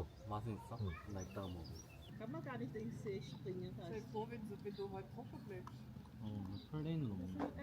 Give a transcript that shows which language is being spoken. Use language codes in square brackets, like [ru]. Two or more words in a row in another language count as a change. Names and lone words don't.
[ko] 맛은 있어? 응. 나 이따가 먹어. [de] Kann man gar nicht ins See springen. Stell dir vor, wenn du halt trocken bleibst. [ko] 플레인으로 먹는 거.